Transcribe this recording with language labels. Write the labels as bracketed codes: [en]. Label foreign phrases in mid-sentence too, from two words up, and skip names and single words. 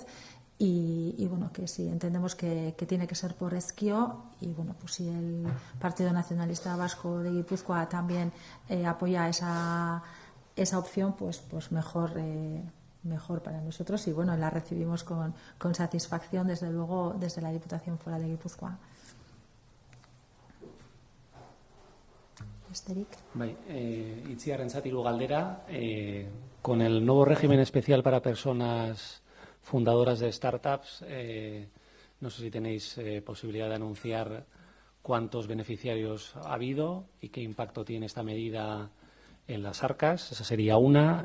[es] Y que sí, entendemos que tiene que ser por Ezkio, y pues si el Partido Nacionalista Vasco de Guipúzcoa también apoya esa opción, pues mejor para nosotros, y la recibimos con satisfacción, desde luego, desde la Diputación Foral de Guipúzcoa. [eu] Besterik. Itziarrentzat hiru galdera. [es] Con el nuevo régimen especial para personas fundadoras de startups, no sé si tenéis posibilidad de anunciar cuántos beneficiarios ha habido y qué impacto tiene esta medida en las arcas. Esa sería una.